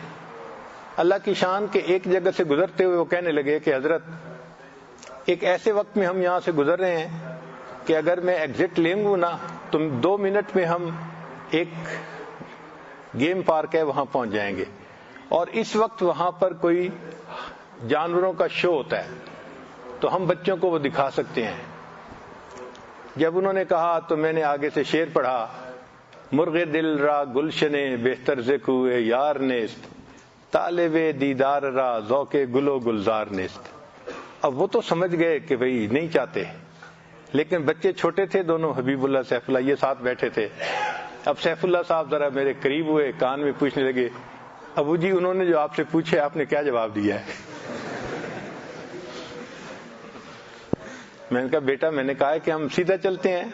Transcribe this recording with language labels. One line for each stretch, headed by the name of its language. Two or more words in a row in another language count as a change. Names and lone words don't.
Urdu: اللہ کی شان کے ایک جگہ سے گزرتے ہوئے وہ کہنے لگے کہ حضرت، ایک ایسے وقت میں ہم یہاں سے گزر رہے ہیں کہ اگر میں ایگزٹ لیں گوں نا تو 2 منٹ میں ہم ایک گیم پارک ہے وہاں پہنچ جائیں گے، اور اس وقت وہاں پر کوئی جانوروں کا شو ہوتا ہے تو ہم بچوں کو وہ دکھا سکتے ہیں. جب انہوں نے کہا تو میں نے آگے سے شعر پڑھا،
Persian: مرغ دل را گلشنے بہتر ز کوئے یار نیست، طالب دیدار را ذوق گل و گلزار نیست.
Urdu: اب وہ تو سمجھ گئے کہ بھئی نہیں چاہتے، لیکن بچے چھوٹے تھے دونوں، حبیب اللہ سیف اللہ، یہ ساتھ بیٹھے تھے. اب سیف اللہ صاحب ذرا میرے قریب ہوئے، کان میں پوچھنے لگے، ابو جی انہوں نے جو آپ سے پوچھے آپ نے کیا جواب دیا ہے؟ میں نے کہا بیٹا، میں نے کہا کہ ہم سیدھا چلتے ہیں.